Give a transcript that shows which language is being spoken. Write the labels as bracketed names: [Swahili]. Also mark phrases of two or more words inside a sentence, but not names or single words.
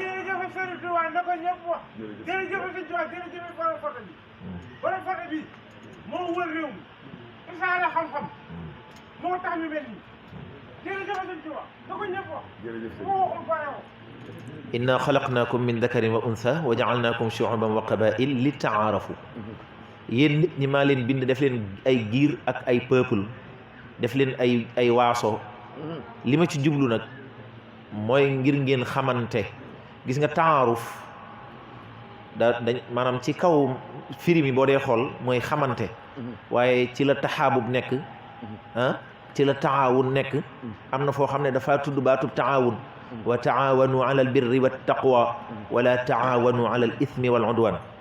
[Wolof] moo wër réew mi isaara xam-xam moo tax ñu mel nii jërëjëf sëñ Tuubaa da ko ñëpp wax moo waxul bàyyoo [Arabic] إنا خلقناكم من ذكر وأنثى وجعلناكم شعوبا وقبائل لتعارفوا [Wolof] yéen nit ñi maa leen bind def leen ay giir ak ay peuple def leen ay waaso li ma ci jublu nag mooy ngir ngeen xamante gis nga taaruf dañ maanaam ci kaw firi mi boo dee xool mooy xamante waaye ci la taxaabub nekk ci la taawun nekk am na foo xam ne dafa tudd baatub taawun [Arabic] وتعاونوا على البر والتقوى ولا تعاونوا على الإثم والعدوان